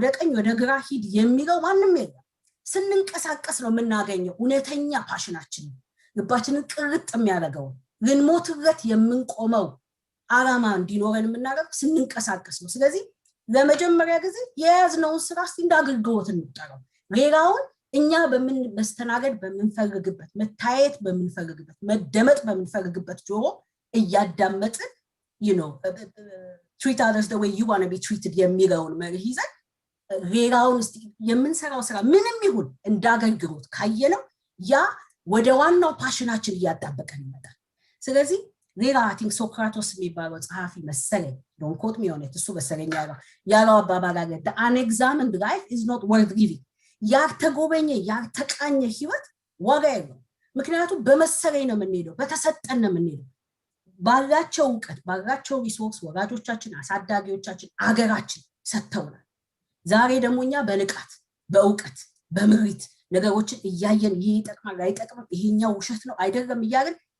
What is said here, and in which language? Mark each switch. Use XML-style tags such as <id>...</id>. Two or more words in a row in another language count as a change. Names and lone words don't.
<am>ቀኝ ወደ ግራ ሂድ የሚለው ማንንም የለም ስንንቀሳቀስ ነው የምናገኘው እውነተኛ ፓሽናችን ልባችንን ቅርጥ የሚያደርገው ልንሞትለት የምንቆመው አላማ እንዲኖረን የምናደርገው ስንንቀሳቀስ ነው ስለዚህ ለመጀመሪያ ጊዜ የያዝነውን ስራ እንዳገልግሎት እንጠራው ሌላውን እኛ በመስተናገድ በመንፈልግበት መታየት በመንፈልግበት መደመጥ በመንፈልግበት ጆሮ እያዳመጥን</am> <en>you know treat others the way you want to be treated</en> <am>የሚለውን መርህ ይዘን ሌላውን የምንሰራው ስራ ምንም ይሁን እንዳገልግሎት ካየነው ያ ወደ ዋናው ፓሽናችን እያጣበቀን ይመጣል ስለዚህ ሌላ</am> <en>I think</en> <am>ሶክራቶስ የሚባለው ጸሐፊ መሰለኝ</am> <en>don't quote me on it</en> <am>እሱ በሰለኝ ያለው አባባል አለ</am> <en>the unexamined life is not worth living</en> <am>ያልተጎበኘ ያልተቃኘ ህይወት ዋጋ የለውም ምክንያቱም በመሰለኝ ነው የምንሄደው በተሰጠን ነው የምንሄደው ባላቸው ዕውቀት ባላቸው ሪሶርስ ወላጆቻችን አሳዳጊዎቻችን አገራችን ሰጥተውናል ዛሬ ደሞኛ በንቃት በእውቀት በምሪት ነገሮችን እያየን ይሄ ይጠቅማል አይጠቅምም ይሄኛው ውሸት ነው አይደለም እያልን</am>